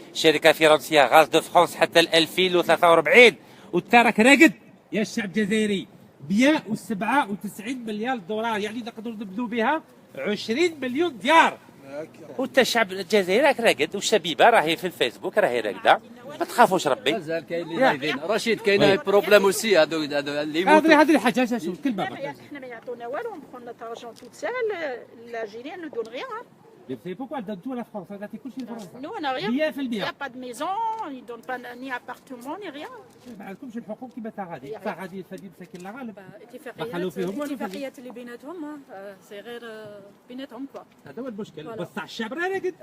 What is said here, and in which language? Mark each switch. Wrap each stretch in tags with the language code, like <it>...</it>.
<ar>شركه فرنسيه غاز دو فرانس حتى 2043 والتراك راقد يا الشعب الجزائري 197 مليار دولار يعني نقدروا نبنوا بها 20 مليون ديار. وانت الشعب الجزائري راك راقد والشبيبه راهي في الفيسبوك راهي راقده ما تخافوش ربي. مازال كاين اللي نايضين رشيد كاين بروبليم اوسي هذو اللي يموتوا. هذه الحاجه شوف كلمه احنا ما يعطونا والو نبقوا</ar> <fr>notre argent toute seule l'Algérien ne donne rien. Mais vous savez pourquoi elle donne tout à la France? Elle a tout chez France. Nous on n'a rien. Il n'y a pas de maison, ils ne donnent pas ni appartement ni rien.</fr> <ar>ما عندكمش الحقوق كما تاع غادي الفدي مساكن لا غالب. الاتفاقيات اللي بيناتهم سي غير بيناتهم كوا. هذا هو المشكل بصح الشعب راه راقد.</ar>